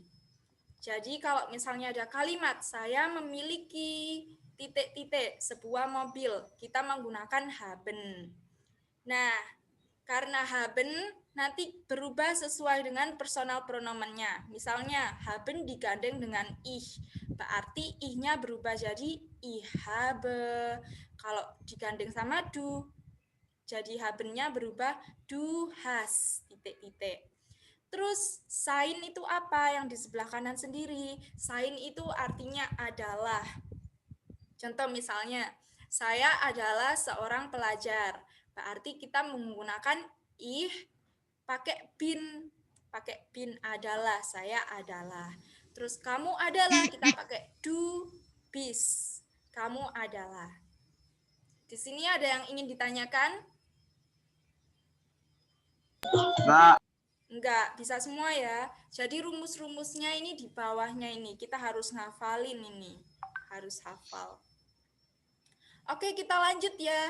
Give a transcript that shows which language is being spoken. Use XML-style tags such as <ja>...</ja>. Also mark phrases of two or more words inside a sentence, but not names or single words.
<id>Jadi kalau misalnya ada kalimat, saya memiliki titik-titik sebuah mobil, kita menggunakan haben. Nah, karena haben nanti berubah sesuai dengan personal pronomennya. Misalnya, haben digandeng dengan ich, berarti ich-nya berubah jadi</id> <de>ich habe.</de> <id>Kalau digandeng sama du, jadi haben-nya berubah</id> <de>du hast,</de> <id>titik-titik. Terus sein itu apa yang di sebelah kanan sendiri? Sein itu artinya adalah. Contoh misalnya, saya adalah seorang pelajar. Berarti kita menggunakan ih pakai bin. Pakai bin adalah, saya adalah. Terus kamu adalah, kita pakai</id> <de>du bis.</de> <id>Kamu adalah. Di sini ada yang ingin ditanyakan? Enggak, bisa semua ya. Jadi rumus-rumusnya ini di bawahnya ini. Kita harus ngafalin ini. Harus hafal. Oke, kita lanjut ya.</id>